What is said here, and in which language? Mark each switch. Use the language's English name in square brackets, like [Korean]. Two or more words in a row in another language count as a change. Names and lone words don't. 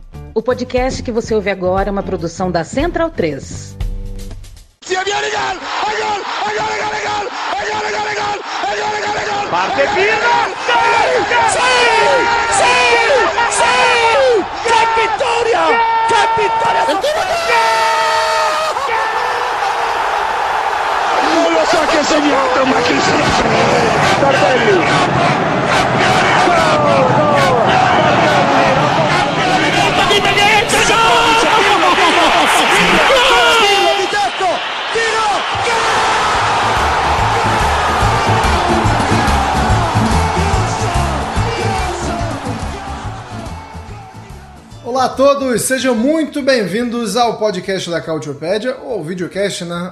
[Portuguese] O podcast que você ouve agora é uma produção da Central 3. [Italian] Parte Pirlo! ¡Qué vittoria! ¡Qué vittoria! Non lo so chi ha segnato, ma chi se lo sa? Tardelli! [Portuguese] Olá a todos, sejam muito bem-vindos ao podcast da Cautiopédia, ou videocast, né?